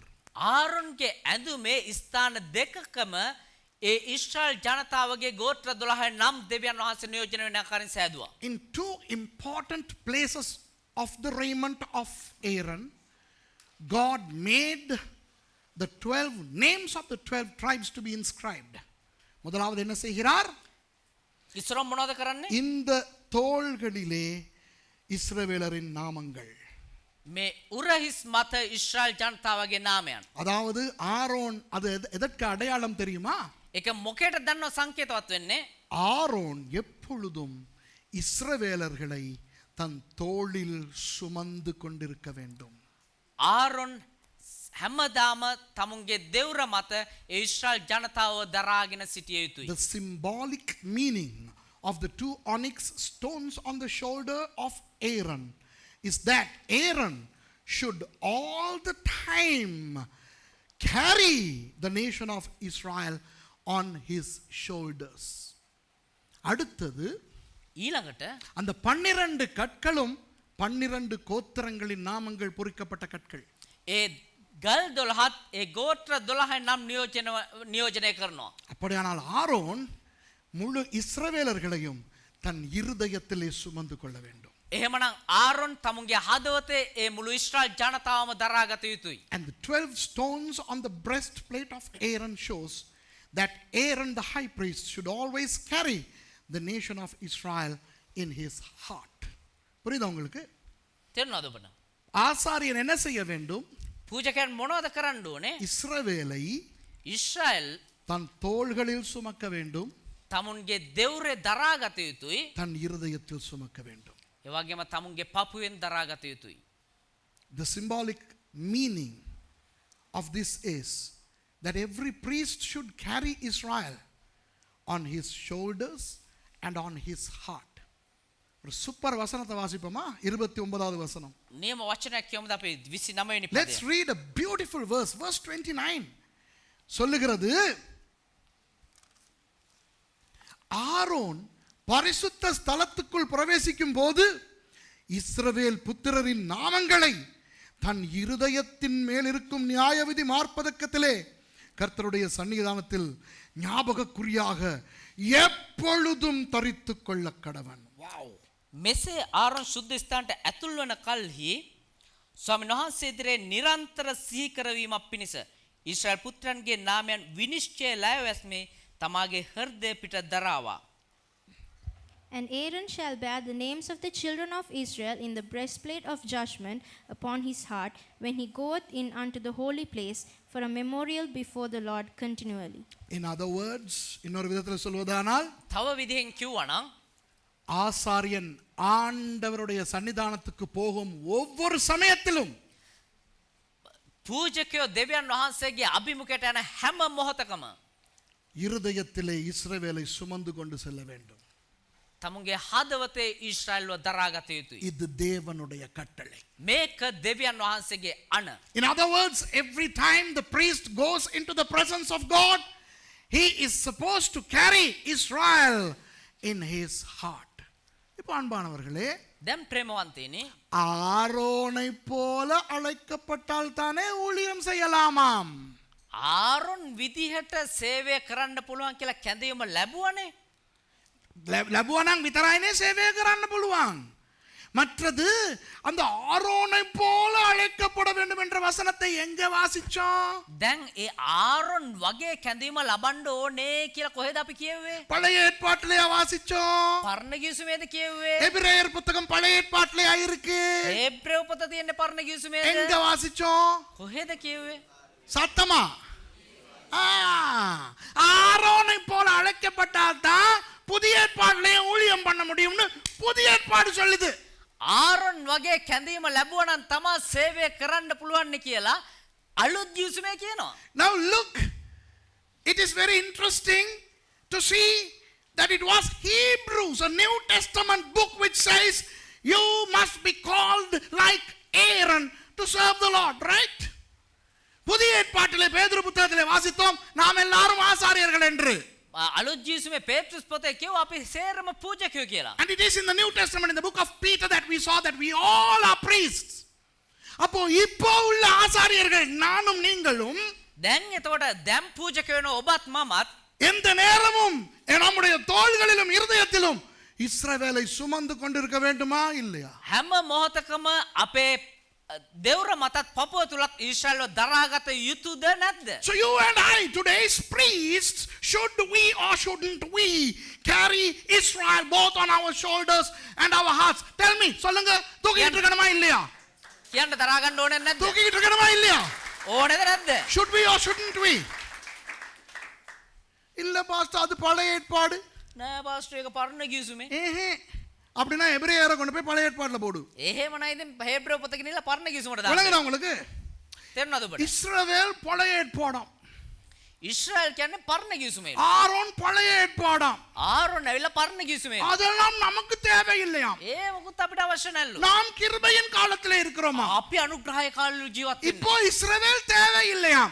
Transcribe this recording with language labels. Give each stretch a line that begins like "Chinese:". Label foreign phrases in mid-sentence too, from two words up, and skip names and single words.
Sinhala: ආරොන්ගේ ඇඳුමේ ස්ථාන දෙකකම ඒ ඊශ්‍රායල් ජනතාවගේ ගෝත්‍ර 12 නම් දෙවියන් වහන්සේ නියෝජනය වෙන ආකාරයෙන් සෑදුවා.
English: In 2 important places of the raiment of Aaron, God made the 12 names of the 12 tribes to be inscribed.
Tamil: முதலாவது என்ன செய்கிறார்?
Sinhala: ඉස්සරම් මොනවද කරන්නේ?
Tamil: இந்த தோள்களிலே இஸ்ரவேலரின் நாமங்கள்.
Sinhala: මේ උරහිස් මත ඊශ්‍රායල් ජනතාවගේ නාමයන්.
Tamil: அதாவது ஆரோன் அது எதற்கு அடையாளம் தெரியுமா?
Sinhala: ඒක මොකේට දන්නව සංකේතවත් වෙන්නේ?
Tamil: ஆரோன் எப்பொழுதும் இஸ்ரவேலர்களை தன் தோளில் சுமந்து கொண்டிருக்க வேண்டும்.
Sinhala: ආරොන් හැමදාම තමුන්ගේ දෙවුර මත ඒ ඊශ්‍රායල් ජනතාව දරාගෙන සිටිය යුතුයි.
English: The symbolic meaning of the 2 onyx stones on the shoulder of Aaron is that Aaron should all the time carry the nation of Israel on his shoulders.
Tamil: அடுத்தது
Sinhala: ඊළඟට
Tamil: அந்த 12 கற்களும் 12 கோத்திரங்களின் நாமங்கள் பொறிக்கப்பட்ட கற்கள்.
Sinhala: ඒ ගල් 12ත් ඒ ගෝත්‍ර 12 නම් නියෝජනය කරනවා.
Tamil: அப்படியானால் ஆரோன் முழு இஸ்ரவேலர்களையும் தன் இருதயத்திலே சுமந்து கொள்ள வேண்டும்.
Sinhala: එහෙමනම් ආරොන් තමුන්ගේ හදවතේ ඒ මුළු ඊශ්‍රායල් ජනතාවම දරාගත යුතුයි.
English: And the 12 stones on the breastplate of Aaron shows that Aaron the high priest should always carry the nation of Israel in his heart.
Tamil: புரியுதா உங்களுக்கு?
Sinhala: තේරුණාද ඔබට?
Tamil: ஆசாரியன் என்ன செய்ய வேண்டும்?
Sinhala: පූජකයන් මොනවද කරන්න ඕනේ?
Tamil: இஸ்ரவேலை
Sinhala: ඊශ්‍රායල්
Tamil: தன் தோள்களில் சுமக்க வேண்டும்,
Sinhala: තමුන්ගේ දෙවුරේ දරාගත යුතුයි.
Tamil: தன் இருதயத்தில் சுமக்க வேண்டும்.
Sinhala: ඒ වගේම තමුන්ගේ පපුවෙන් දරාගත යුතුයි.
English: The symbolic meaning of this is that every priest should carry Israel on his shoulders and on his heart.
Tamil: ஒரு சூப்பர் வசனத்தை வாசிப்போமா? 29வது வசனம்.
Sinhala: නියම වචනයක් කියමුද අපි 29 වෙනි
English: Let's
Sinhala: පදය.
English: read a beautiful verse.
Tamil: Verse 29 சொல்லுகிறது, ஆரோன் பரிசுத்த ஸ்தலத்துக்குள் பிரவேசிக்கும் போது இஸ்ரவேல் புத்திரரின் நாமங்களை தன் இருதயத்தின் மேல் இருக்கும் நியாயவிதி மார்ப்பதக்கத்திலே கர்த்தருடைய சன்னிதானத்தில் ஞாபகக்குறியாக எப்பொழுதும் தரித்துக் கொள்ள கடவன். வாவ்!
Sinhala: මෙසේ ආරොන් සුද්ධ ස්ථානට ඇතුල් වන කල්හි ස්වාමීන් වහන්සේ ඉදිරියේ නිරන්තර සිහි කරවීමක් පිණිස ඊශ්‍රායල් පුත්‍රයන්ගේ නාමයන් විනිශ්චය ලැබවැස්මේ තමාගේ හෘදය පිට දරාවා.
English: And Aaron shall bear the names of the children of Israel in the breastplate of judgment upon his heart when he goeth in unto the holy place for a memorial before the Lord continually. In other words,
Tamil: இன்னொரு விதத்தில் சொல்வதானால்,
Sinhala: තව විදිහෙන් කිව්වනම්
Tamil: ஆசாரியன் ஆண்டவருடைய சன்னிதானத்துக்கு போகும் ஒவ்வொரு சமயத்திலும்
Sinhala: පූජකයෝ දෙවියන් වහන්සේගේ අභිමුඛයට යන හැම මොහොතකම
Tamil: இருதயத்திலே இஸ்ரவேலை சுமந்து கொண்டு செல்ல வேண்டும்.
Sinhala: තමුන්ගේ හදවතේ ඊශ්‍රායල්ව දරාගත යුතුයි.
Tamil: இது தேவனுடைய கட்டளை.
Sinhala: මේක දෙවියන් වහන්සේගේ අණ.
English: In other words, every time the priest goes into the presence of God, he is supposed to carry Israel in his heart.
Tamil: இப்போ அன்பானவர்களே,
Sinhala: දැන් ප්‍රේමවන්තයනි,
Tamil: ஆரோனை போல அழைக்கப்பட்டால் தானே ஊழியம் செய்யலாமாம்.
Sinhala: ආරොන් විදිහට සේවය කරන්න පුළුවන් කියලා කැඳවීම ලැබුවනේ. ලැබුවා නම් විතරයිනේ සේවය කරන්න පුළුවන්.
Tamil: மற்றது அந்த ஆரோனை போல அழைக்கப்பட வேண்டும் என்ற வசனத்தை எங்க வாசிச்சோம்?
Sinhala: දැන් ඒ ආරොන් වගේ කැඳීම ලබන්න ඕනේ කියලා කොහෙද අපි කියුවේ?
Tamil: பழைய ஏற்பாட்டிலே வாசிச்சோம்.
Sinhala: පරණ ගිවිසුමේද කියුවේ?
Tamil: எபிரேயர் புத்தகம் பழைய ஏற்பாட்டிலே இருக்கு.
Sinhala: හේබ්‍රேව පොත තියෙන්නේ පරණ ගිවිසුමේද?
Tamil: எங்க வாசிச்சோம்?
Sinhala: කොහෙද කියුවේ?
Tamil: சத்தமா ஆரோனை போல அழைக்கப்பட்டால் தான் புதிய ஏற்பாட்டிலே ஊழியம் பண்ண முடியும்னு புதிய ஏற்பாடு சொல்லுது.
Sinhala: ආරොන් වගේ කැඳීම ලැබුවා නම් තමයි සේවය කරන්න පුළුවන් කියලා අලුත් ගිවිසුමේ කියනවා.
English: Now look, it is very interesting to see that it was Hebrews, a New Testament book, which says you must be called like Aaron to serve the Lord, right?
Tamil: புதிய ஏற்பாட்டிலே பேதுரு புத்தகத்திலே வாசித்தோம் நாம் எல்லாரும் ஆசாரியர்கள் என்று.
Sinhala: අලුත් ජීවිසුමේ පේත්‍රුස් පොතේ කියව අපි සේරම පූජකයෝ කියලා.
English: And it is in the New Testament, in the book of Peter, that we saw that we all are priests.
Tamil: அப்போ இப்போ உள்ள ஆசாரியர்கள் நானும் நீங்களும்
Sinhala: දැන් එතකොට දැන් පූජක වෙන ඔබත් මමත්
Tamil: எந்த நேரமும் நம்முடைய தோள்களிலும் இருதயத்திலும் இஸ்ரவேலை சுமந்து கொண்டிருக்க வேண்டுமா இல்லையா?
Sinhala: හැම මොහොතකම අපේ දෙවුර මතත් පපුව තුලත් ඊශ්‍රායල්ව දරාගත යුතුද නැද්ද?
English: So you and I, today's priests, should we or shouldn't we carry Israel both on our shoulders and our hearts? Tell me,
Tamil: சொல்லுங்க, தூக்கிட்டு இருக்கணுமா இல்லையா?
Sinhala: කියන්න දරා ගන්න ඕනේ නැද්ද?
Tamil: தூக்கிட்டு இருக்கணுமா இல்லையா?
Sinhala: ඕනේද නැද්ද?
English: Should we or shouldn't we?
Tamil: இல்ல பாஸ்டர், அது பழைய ஏற்பாடு.
Sinhala: නෑ පාස්ටර් එක පරණ ගිවිසුමේ.
Tamil: அப்படின்னா எபிரேயரை கொண்டு போய் பழைய ஏற்பாடுல போடு.
Sinhala: එහෙම නයි ඉතින් හේබ්‍රේව පොත ගිනilla පරණ ගිවිසුමට දාන්න.
Tamil: விளங்குதா உங்களுக்கு?
Sinhala: තේරුණාද ඔබට?
Tamil: இஸ்ரவேல் பழைய ஏற்பாடாம்.
Sinhala: ඊශ්‍රායල් කියන්නේ පරණ ගිවිසුමේ.
Tamil: ஆரோன் பழைய ஏற்பாடாம்.
Sinhala: ආරොන් ඇවිල්ලා පරණ ගිවිසුමේ.
Tamil: அதெல்லாம் நமக்கு தேவையில்லையாம்.
Sinhala: ඒ මොකුත් අපිට අවශ්‍ය නැල්ලු.
Tamil: நாம் கிருபையின் காலத்திலே இருக்கிறோமா?
Sinhala: අපි අනුග්‍රහය කාලේ ජීවත් වෙන්නේ.
Tamil: இப்போ இஸ்ரவேல் தேவையில்லையாம்.